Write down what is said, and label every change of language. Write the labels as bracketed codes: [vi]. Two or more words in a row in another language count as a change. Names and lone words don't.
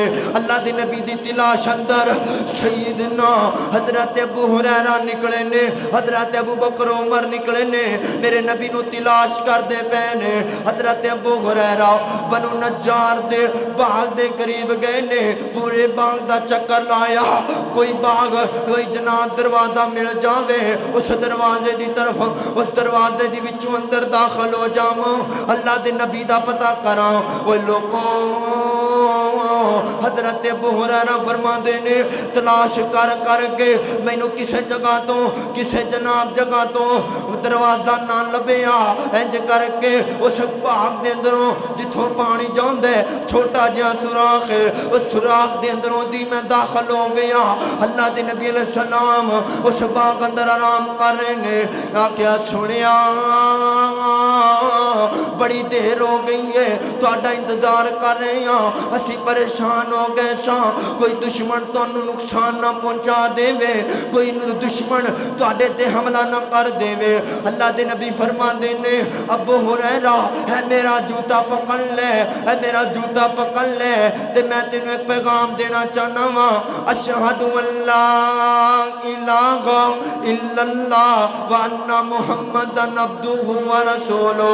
[pa] اللہ دے نبی دی تلاش اندر سیدنا حضرت ابو ہریرہ نکلے نے، حضرت ابو بکر عمر نکلے نے، میرے نبی نو تلاش کر دے پہنے۔ حضرت ابو ہریرہ بنو نجار دے باغ دے قریب گئے نے، پورے باغ دا چکر لایا، کوئی باغ کوئی جناب دروازہ مل جاوے، اس دروازے دی طرف اس دروازے دی وچوں اندر داخل ہو جاواں، اللہ دے نبی دا پتہ کراں۔ اوے لوگوں حضرت ابو ہریرہ فرماندے نے تلاش کر کر کے مینو کسے جگہ تو کسے جناب جگہ تو دروازہ نہ لبیا، انج کر کے اس باغ دے اندروں جتھوں پانی جاندے چھوٹا جہا سوراخ ہے، اس سوراخ دے اندروں دی میں داخل ہو گیا۔ اللہ دے نبی علیہ السلام اس باغ اندر آرام کر رہے نے، آکھیا سنیا بڑی دیر ہو گئی ہے تہاڈا انتظار کر رہے ہیں، اسی پریشان ہو گئے ساں، کوئی دشمن تانوں نقصان نہ پہنچا دے وے، کوئی دشمن تہاڈے تے حملہ نہ کر دے وے۔ اللہ دے نبی فرماندے نے ابو ہریرہ ہے میرا جوتا پکڑ لے، ہے میرا جوتا پکڑ لے، تے میں تینوں ایک پیغام دینا چاہنا وا، [ar] اشہد ان لا الہ الا اللہ وان محمد عبدہ ورسولہ۔